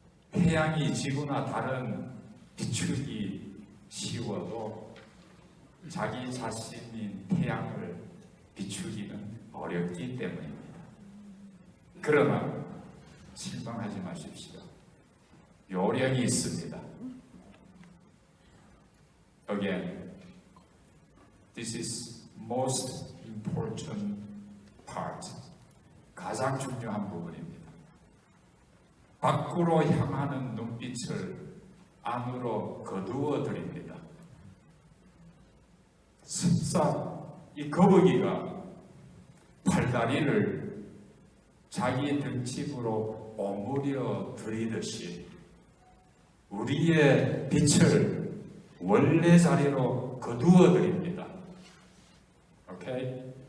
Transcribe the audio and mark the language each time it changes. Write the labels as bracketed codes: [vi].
[ko] 태양이 지구나 다른 비추기 쉬워도 자기 자신인 태양을 비추기는 어렵기 때문입니다. 그러나 실망하지 마십시오. 요령이 있습니다. [en] Again, this is most important part. [ko] 가장 중요한 부분입니다. 밖으로 향하는 눈빛을 안으로 거두어 드립니다. 습사, 이 거북이가 팔다리를 자기 등집으로 오므려 들이듯이 우리의 빛을 원래 자리로 거두어 드립니다. 오케이?